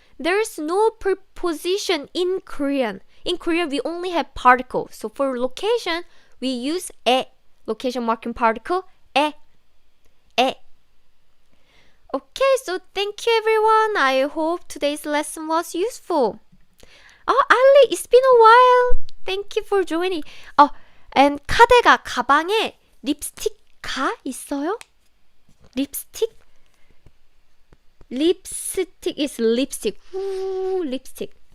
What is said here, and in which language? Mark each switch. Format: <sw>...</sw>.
<en>There's no preposition in Korean. In Korean, we only have particle. So for location, we use 에. Location marking particle 에. Okay, so thank you everyone. I hope today's lesson was useful. Oh, Ali, it's been a while. Thank you for joining.</en> <ko>And 카데가 가방에 립스틱가 있어요? 립스틱?</ko> <en>립스틱 is lipstick. Ooh, lipstick.</en>